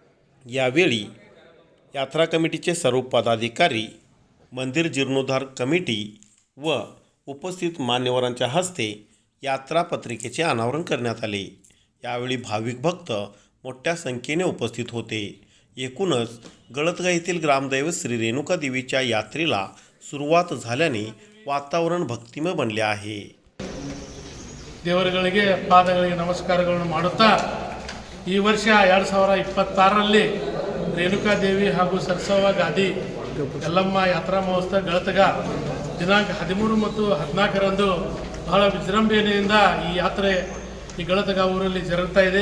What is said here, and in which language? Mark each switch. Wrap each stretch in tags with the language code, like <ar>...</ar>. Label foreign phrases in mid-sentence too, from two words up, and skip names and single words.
<mr>यावेळी यात्रा कमिटीचे सर्व पदाधिकारी मंदिर जीर्णोद्धार कमिटी व उपस्थित मान्यवरांच्या हस्ते यात्रा पत्रिकेचे अनावरण करण्यात आले। यावेळी भाविक भक्त मोठ्या संख्येने उपस्थित होते। एकूणच गळतगा येथील ग्रामदैवत श्री रेणुका देवीच्या यात्रेला सुरुवात झाल्याने वातावरण भक्तिमय बनले आहे।</mr> <kn>ದೇವರುಗಳಿಗೆ ಪಾದಗಳಿಗೆ ನಮಸ್ಕಾರಗಳನ್ನು ಮಾಡುತ್ತಾ ಈ ವರ್ಷ 2026ರಲ್ಲಿ ರೇಣುಕಾ ದೇವಿ ಹಾಗೂ ಸರಸವ್ವ ಗಾದಿ ಯಲ್ಲಮ್ಮ ಯಾತ್ರಾ ಮಹೋತ್ಸವ ಗಳತಗ ದಿನಾಂಕ 13 ಮತ್ತು 14ರಂದು ಬಹಳ ವಿಜೃಂಭಣೆಯಿಂದ ಈ ಯಾತ್ರೆ ಈ ಗಳತಗ ಊರಲ್ಲಿ ಜರುಗುತ್ತಾ ಇದೆ।</kn>